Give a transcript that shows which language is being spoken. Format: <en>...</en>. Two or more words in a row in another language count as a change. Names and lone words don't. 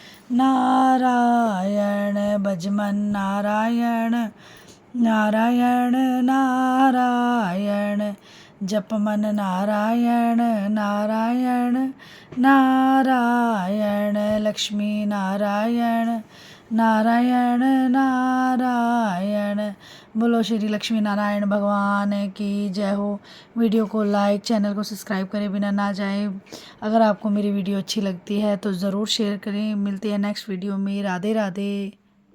<hi>नारायण, भजमन नारायण नारायण नारायण, जपमन नारायण नारायण नारायण, लक्ष्मी नारायण नारायण नारायण। बोलो श्री लक्ष्मी नारायण भगवान की जय हो। वीडियो को लाइक, चैनल को सब्सक्राइब करे बिना ना जाए। अगर आपको मेरी वीडियो अच्छी लगती है तो ज़रूर शेयर करें। मिलते हैं</hi> <en>next video</en> <hi>में। राधे राधे।</hi>